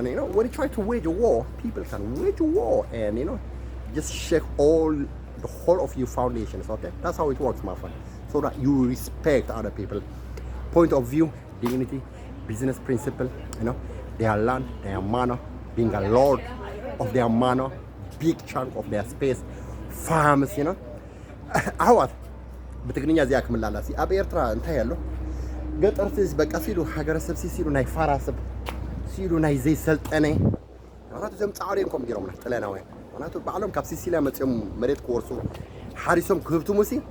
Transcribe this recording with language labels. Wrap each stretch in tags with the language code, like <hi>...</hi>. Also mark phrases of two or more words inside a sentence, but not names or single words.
<en>You know, when you try to wage a war, people can wage a war, and you know, just shake the whole of your foundations. Okay, that's how it works, my friend. So that you respect other people, point of view, dignity, business principle. You know, their land, their manor, being a lord of their manor, big chunk of their space, farms, you know.</en> <ti>አዋት በትግርኛ እዚያ ክምላላሲ ኣብ ኤርትራ እንታይ ያሎ ገጠርቲ በቃ ሲሉ ሃገረሰብ ሲሉ ናይ ፋራሰብ ሲሉ ናይ ዘይሰልጠነ ምክንያቱ እዞም ፃዕሪንኮም ጌሮምና ጥለናውያን ምክንያቱ ባዕሎም ካብ ሲሲልያ መፅኦም መሬት ክወርሱ ሓሪሶም ክህብቱ ሙሲ</ti>